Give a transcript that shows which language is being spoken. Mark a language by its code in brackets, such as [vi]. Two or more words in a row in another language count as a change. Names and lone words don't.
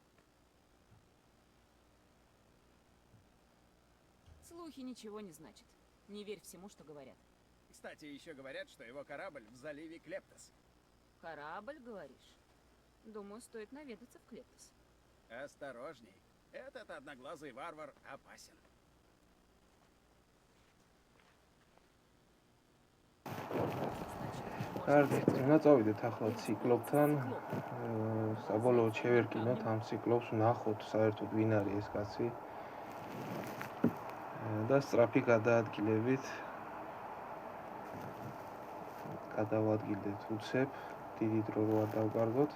[ru] Слухи ничего не значат. Не верь всему, что говорят. Кстати, еще говорят, что его корабль в заливе Клептос. Корабль, говоришь? Думаю, стоит наведаться в Клептос. Осторожней. Этот одноглазый варвар опасен. [ka] კარგი, უნდა წავიდეთ ახლა ციკლობთან. საბოლოოდ შევერკინოთ ამ ციკლობს, ვნახოთ საერთოდ ვინ არის ეს კაცი. და სწრაფი გადაადგილებით გადავადგილდეთ უცებ, დიდი დრო რო არ დავკარგოთ.